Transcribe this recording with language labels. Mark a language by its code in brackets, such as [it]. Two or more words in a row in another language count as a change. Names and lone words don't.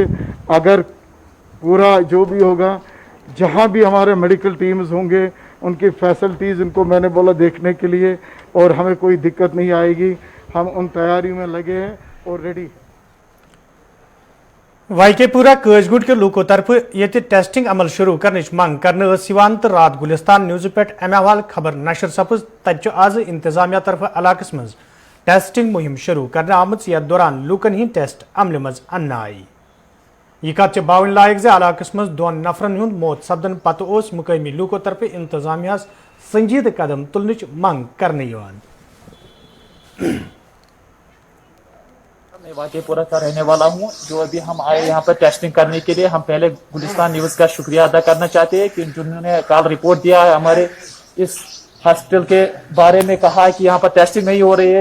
[hi] अगर पूरा जो भी होगा, जहाँ भी हमारे [en] medical teams [hi] होंगे उनकी फैसिलिटीज़ इनको मैंने बोला देखने के लिए, और हमें कोई दिक्कत नहीं आएगी। हम उन तैयारियों में लगे हैं और रेडी। [ks] वाईकेपुरा कजगुट के लूकों तरफ ये टेस्टिंग अमल शुरू करने मंग करने तो रात गुलिस्तान न्यूज़ पे अमे हवाल खबर नशर सपज। तत आज इंतजामिया तरफ इलाकस मज टेस्टिंग मुहिम शुरू करने आमत। यथ दौरान लूकन ही टेस्ट अमल मज अन्न आई। यह कत बावन लायक इलाकस मज 2 नफरन हुंद मौत सपदन पत मुकामी लूकों तरफ इंतजामिया संजीद कदम तुलने मंग करने। [hi] मैं वाकेपुरा का रहने वाला हूं। जो अभी हम आए यहाँ पर टेस्टिंग करने के लिए, हम पहले गुलिस्तान न्यूज़ का शुक्रिया अदा करना चाहते हैं कि जिन्होंने कल रिपोर्ट दिया है हमारे इस हॉस्पिटल के बारे में, कहा है कि यहाँ पर टेस्टिंग नहीं हो रही है।